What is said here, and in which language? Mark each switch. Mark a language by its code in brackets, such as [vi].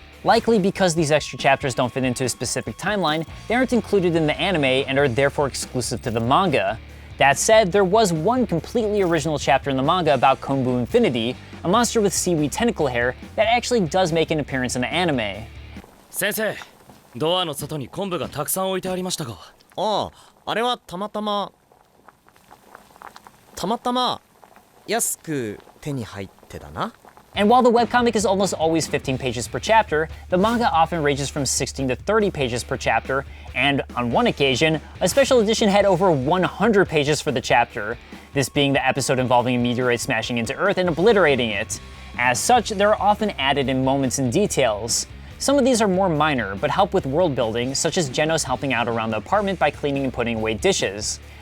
[en] Likely because these extra chapters don't fit into a specific timeline, they aren't included in the anime and are therefore exclusive to the manga. That said, there was one completely original chapter in the manga about Konbu Infinity, a monster with seaweed tentacle hair that actually does make an appearance in the anime. [ja] 先生、ドアの外に昆布がたくさん置いてありましたが。ああ、あれはたまたま安く手に入ってだな。 [en] And while the webcomic is almost always 15 pages per chapter, the manga often ranges from 16 to 30 pages per chapter, and on one occasion, a special edition had over 100 pages for the chapter, this being the episode involving a meteorite smashing into Earth and obliterating it. As such, they're often added in moments and details. Some of these are more minor, but help with world building, such as Genos helping out around the apartment by cleaning and putting away dishes.